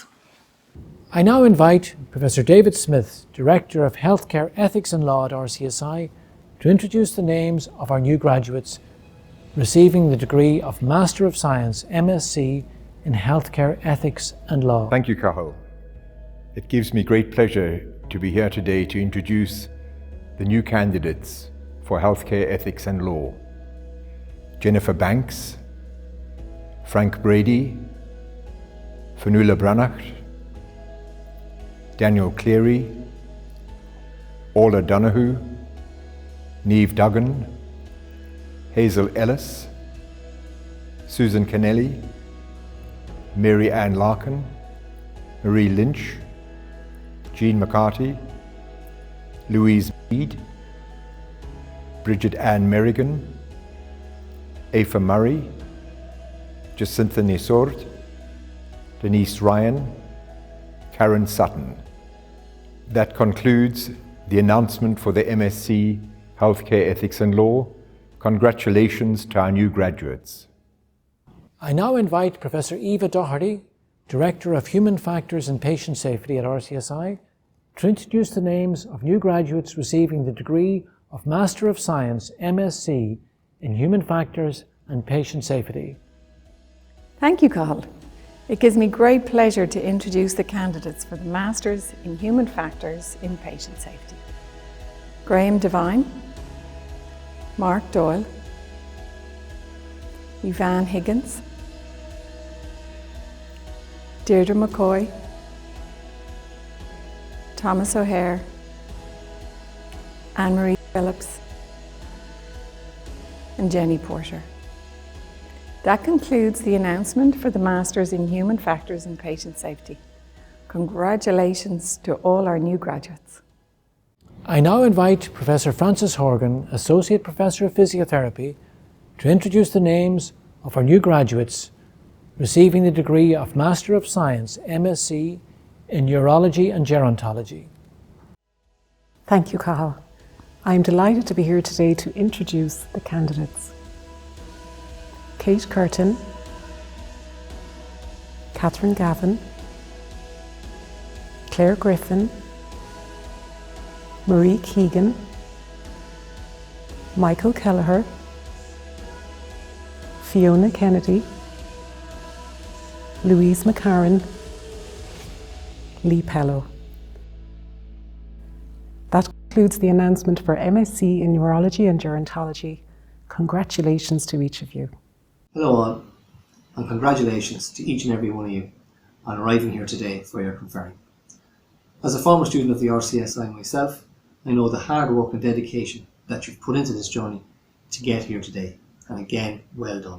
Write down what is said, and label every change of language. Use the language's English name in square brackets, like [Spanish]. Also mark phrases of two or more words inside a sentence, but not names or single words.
[English] I now invite Professor David Smith, Director of Healthcare Ethics and Law at RCSI, to introduce the names of our new graduates receiving the degree of Master of Science, MSc, in Healthcare Ethics and Law. Thank you, Cathal. It gives me great pleasure to be here today to introduce the new candidates for Healthcare Ethics and Law. Jennifer Banks, Frank Brady, Fionnuala Branagh, Daniel Cleary, Orla Donoghue, Niamh Duggan, Hazel Ellis, Susan Kennelly, Mary Ann Larkin, Marie Lynch, Jean McCarthy, Louise Mead, Bridget Ann Merrigan, Aoife Murray, Jacinta Nisord, Denise Ryan, Karen Sutton. That concludes the announcement for the MSc Healthcare Ethics and Law. Congratulations to our new graduates. I now invite Professor Eva Doherty, Director of Human Factors and Patient Safety at RCSI, to introduce the names of new graduates receiving the degree of Master of Science, MSc, in Human Factors and Patient Safety. Thank you, Cathal. It gives me great pleasure to introduce the candidates for the Masters in Human Factors in Patient Safety. Graham Devine, Mark Doyle, Yvonne Higgins, Deirdre McCoy, Thomas O'Hare, Anne-Marie Phillips, and Jenny Porter. That concludes the announcement for the Masters in Human Factors and Patient Safety. Congratulations to all our new graduates. I now invite Professor Frances Horgan, Associate Professor of Physiotherapy, to introduce the names of our new graduates receiving the degree of Master of Science, MSc, in Urology and Gerontology. Thank you, Cathal. I am delighted to be here today to introduce the candidates. Kate Curtin, Catherine Gavin, Claire Griffin, Marie Keegan, Michael Kelleher, Fiona Kennedy, Louise McCarran, Lee Pellow. That concludes the announcement for MSc in Urology and Gerontology. Congratulations to each of you. Hello all, and congratulations to each and every one of you on arriving here today for your conferring. As a former student of the RCSI myself, I know the hard work and dedication that you've put into this journey to get here today, and again, well done.